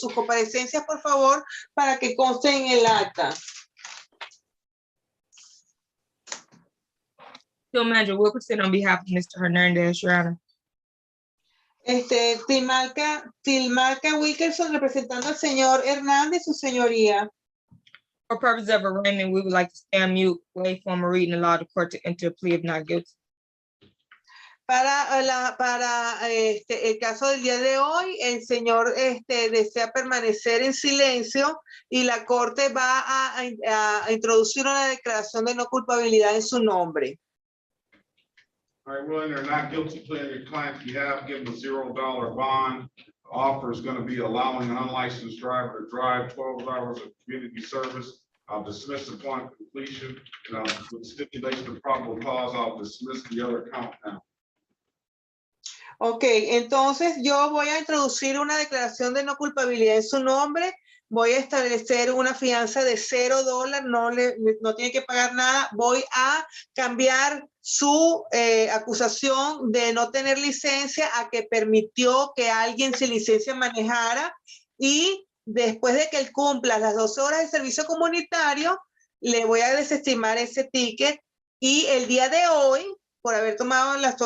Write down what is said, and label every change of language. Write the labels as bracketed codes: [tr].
[es] Sus comparecencias, por favor, para que consten en el acta. [en] Field Manager Wilkerson on behalf of Mr. Hernandez, Your Honor. [es] Tilmarca Wilkerson representando al señor Hernández, su señoría. [en] For purposes of arraignment, we would like to stand mute, wait for a reading, and allow the court to enter a plea of not guilty. [es] Para el caso del día de hoy, el señor desea permanecer en silencio y la corte va a introducir una declaración de no culpabilidad en su nombre. [en] All right, we'll enter not guilty plea on your client's behalf, give him a $0 bond. The offer is going to be allowing an unlicensed driver to drive 12 hours of community service. I'll dismiss upon completion, and with stipulation of probable cause, I'll dismiss the other count now. [es] Ok, entonces yo voy a introducir una declaración de no culpabilidad en su nombre. Voy a establecer una fianza de $0, no tiene que pagar nada. Voy a cambiar su acusación de no tener licencia a que permitió que alguien sin licencia manejara, y después de que él cumpla las 12 horas de servicio comunitario, le voy a desestimar ese ticket, y el día de hoy, por haber tomado